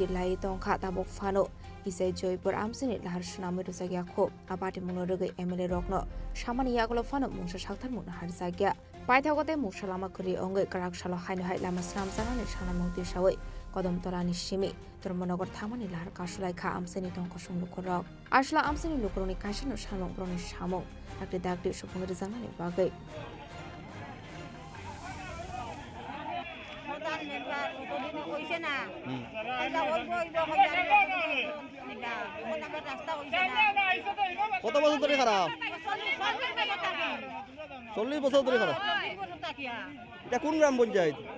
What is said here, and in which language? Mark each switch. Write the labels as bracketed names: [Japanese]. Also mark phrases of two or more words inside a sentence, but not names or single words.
[Kok Borok] lai tongkha tabuk fano isai joypur amsini lahar shnamoi rezagya khop abati munorogoi MLA rokno samani yagolo fano mungsa sakthar mun har jagya Paithagote musalama kuri ongai Karakshalo hainu hai lama snam janani shanamungti shawai kodam tolani simi Dhormonogor thangmani lahar kasulai kha amsini tongko sunglukurok asla amsini lukuroni kaisino shanung broni samung akri dakti supung rizangani bagai [Bangla] কত বছর ধরে খারাপ 40 বছর ধরে খারাপ এটা কোন গ্রাম পঞ্চায়েত